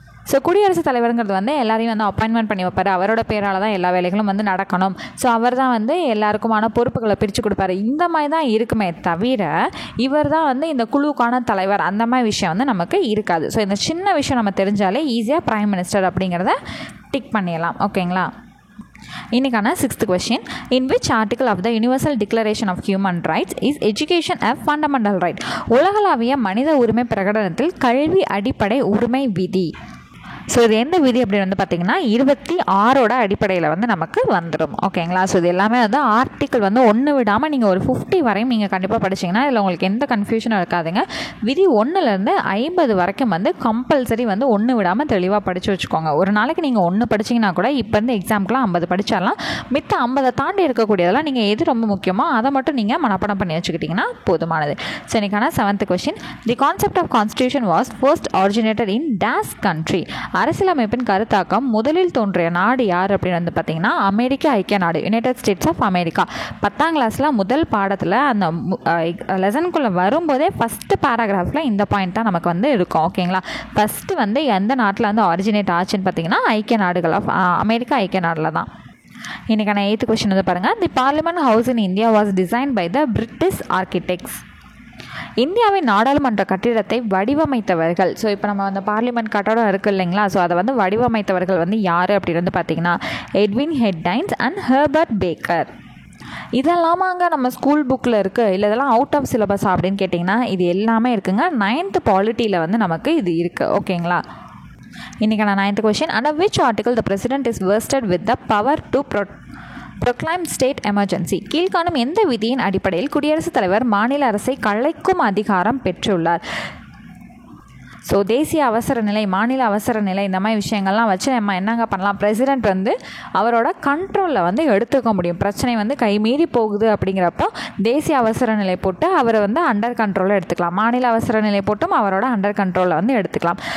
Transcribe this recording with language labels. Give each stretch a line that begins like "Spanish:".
Tamil: So குடியரசுத் தலைவருங்கிறது வந்து எல்லாரையும் வந்து அப்பாயின்மெண்ட் பண்ணி வைப்பார். அவரோட பேரால் தான் எல்லா வேலைகளும் வந்து நடக்கணும். ஸோ அவர் தான் வந்து எல்லாருக்குமான பொறுப்புகளை பிரித்து கொடுப்பாரு. இந்த மாதிரி தான் இருக்குமே தவிர இவர் தான் வந்து இந்த குழுக்கான தலைவர், அந்த மாதிரி விஷயம் வந்து நமக்கு இருக்காது. ஸோ இந்த சின்ன விஷயம் நம்ம தெரிஞ்சாலே ஈஸியாக பிரைம் மினிஸ்டர் அப்படிங்கிறத டிக் பண்ணிடலாம். ஓகேங்களா? இன்னைக்கான 6th question,
English: in which article of the Universal Declaration of Human Rights is education a fundamental right?
Tamil: உலகளாவிய மனித உரிமை பிரகடனத்தில் கல்வி அடிப்படை உரிமை விதி. ஸோ இது எந்த விதி அப்படின்னு வந்து பார்த்திங்கன்னா 26 அடிப்படையில் வந்து நமக்கு வந்துடும். ஓகேங்களா? ஸோ இது எல்லாமே வந்து ஆர்டிக்கிள் வந்து ஒன்று விடாமல் நீங்கள் ஒரு 50 வரையும் நீங்கள் கண்டிப்பாக படிச்சிங்கன்னா இதில் உங்களுக்கு எந்த கன்ஃபியூஷனும் இருக்காதுங்க. விதி 1லேருந்து 50 வரைக்கும் வந்து கம்பல்சரி வந்து ஒன்று விடாமல் தெளிவாக படித்து வச்சுக்கோங்க. ஒரு நாளைக்கு நீங்கள் 1 படிச்சிங்கன்னா கூட இப்போ வந்து எக்ஸாம்க்குலாம் 50 படிச்சிடலாம். மித்த 50 தாண்டி இருக்கக்கூடியதெல்லாம் நீங்கள் எது ரொம்ப முக்கியமோ அதை மட்டும் நீங்கள் மனப்பாடம் பண்ணி வச்சுக்கிட்டிங்கன்னா போதுமானது. ஸோ இன்னைக்கான 7th question,
English: the concept of constitution was first originated in dash country?
Tamil: அரசியலமைப்பின் கருத்தாக்கம் முதலில் தோன்றிய நாடு யார் அப்படின்னு வந்து பார்த்தீங்கன்னா அமெரிக்க ஐக்கிய நாடு, யுனைடெட் ஸ்டேட்ஸ் ஆஃப் அமெரிக்கா. 10ஆம் கிளாஸில் முதல் பாடத்தில் அந்த லெசனுக்குள்ளே வரும்போதே ஃபஸ்ட்டு பேராகிராஃபில் இந்த பாயிண்ட் தான் நமக்கு வந்து இருக்கும். ஓகேங்களா? ஃபஸ்ட்டு வந்து எந்த நாட்டில் வந்து ஆரிஜினேட் ஆச்சுன்னு பார்த்தீங்கன்னா ஐக்கிய நாடுகள் ஆஃப் அமெரிக்கா ஐக்கிய நாடில் தான். இன்றைக்கான 8th question வந்து பாருங்கள், தி parliament house in India was design by the British architects. இந்தியாவின் நாடாளுமன்ற கட்டிடத்தை வடிவமைத்தவர்கள். ஸோ இப்போ நம்ம அந்த பார்லிமெண்ட் கட்டடம் இருக்குது இல்லைங்களா, ஸோ அதை வந்து வடிவமைத்தவர்கள் வந்து யார் அப்படின்னு வந்து பார்த்திங்கன்னா எட்வின் ஹெட்டைன்ஸ் அண்ட் ஹெர்பர்ட் பேக்கர். இதெல்லாமாங்க நம்ம ஸ்கூல் புக்கில் இருக்குது, இல்லை இதெல்லாம் அவுட் ஆஃப் சிலபஸ் அப்படின்னு கேட்டிங்கன்னா இது எல்லாமே இருக்குங்க. 9th பாலிட்டியில் வந்து நமக்கு இது இருக்குது. ஓகேங்களா? இன்றைக்கான 9th question, under which article the president is vested with the power to proclaim state emergency? கீழ்காணும் எந்த விதியின் அடிப்படையில் குடியரசுத் தலைவர் மாநில அரசை கலைக்கும் அதிகாரம் பெற்றுள்ளார்? ஸோ தேசிய அவசர நிலை, மாநில அவசர நிலை, இந்த மாதிரி விஷயங்கள்லாம் வச்சு நம்ம என்னங்க பண்ணலாம், பிரசிடெண்ட் வந்து அவரோட கண்ட்ரோலில் வந்து எடுத்துக்க முடியும். பிரச்சனை வந்து கைமீறி போகுது அப்படிங்கிறப்போ தேசிய அவசர நிலை போட்டு அவரை வந்து அண்டர் கண்ட்ரோலில் எடுத்துக்கலாம், மாநில அவசர நிலை போட்டும் அவரோட அண்டர் கண்ட்ரோலில் வந்து எடுத்துக்கலாம்.